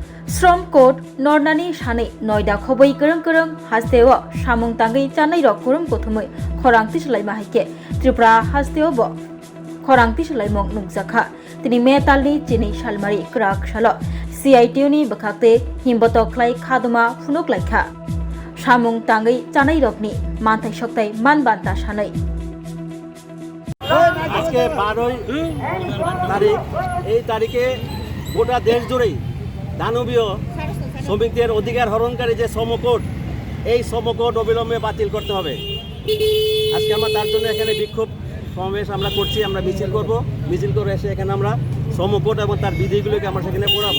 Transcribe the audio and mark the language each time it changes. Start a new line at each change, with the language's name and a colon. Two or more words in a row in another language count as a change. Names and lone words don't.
Kok Borok: श्रम कोड नरनानी सानै नयदा खबै गोरों हास्तेव सामुं तांगै चानै रक कुरुम कोथमै खरांति सलाय माहाइके त्रिपुरा हास्तेव खरांति सलायमं नुंगजाखा तिनि मेतालनि चिनि सालमारि क्राक सालो CITU नि बखाते हिमबतो ख्लाय खादमा फुनुक लायखा सामुं तांगै चानै रकनि मानथाय सक्ताय मानबान्ता सानै
Bangla: আজকে 12 তারিখ এই তারিখে গোটা দেশ জুড়েই দানবীয় শ্রমিকদের অধিকার হরণকারী যে শ্রম কোড এই শ্রম কোড অবিলম্বে বাতিল করতে হবে। আজকে আমরা তার জন্য এখানে বিক্ষোভ সমাবেশ আমরা করছি, আমরা মিছিল করব, মিছিল করে এসে এখানে আমরা শ্রম কোড এবং তার বিধিগুলোকে আমরা সেখানে পড়াবো।